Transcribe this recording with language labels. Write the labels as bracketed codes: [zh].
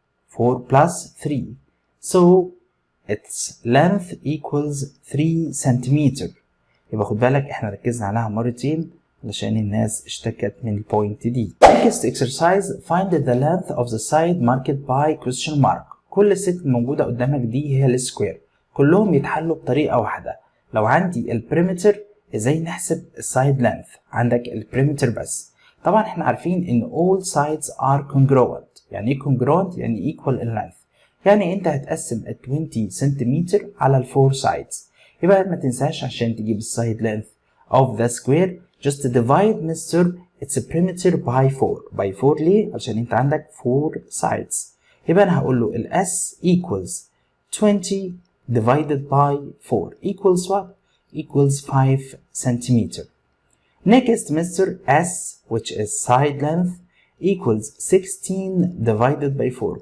[en] 4 plus 3. So its length equals 3 centimeter. [ar] يبقى خد بالك احنا ركزنا عليها مرتين علشان الناس اشتكت من البوينت دي. [en] Next exercise, find the length of the side marked by question mark. [ar] كل الست الموجودة قدامك دي هي السكوير، كلهم يتحلوا بطريقة واحدة. لو عندي البريمتر ازاي نحسب السايد لينث؟ عندك البريمتر بس. طبعا احنا عارفين ان [en] all sides are congruent. [ar] يعني ايه congruent؟ يعني [en] equal in length. [ar] يعني انت هتقسم ال 20 سنتيمتر على ال 4 sides. يبقى ما تنساش عشان تجيب السايد لينث [en] of the square just divide Mr. its perimeter by 4. by 4 [ar] ليه؟ عشان انت عندك 4 sides. يبقى انا هقول له ال [en] S equals 20 divided by 4 equals what? equals 5 centimeter. Next, Mr. S, which is side length, equals 16 divided by 4.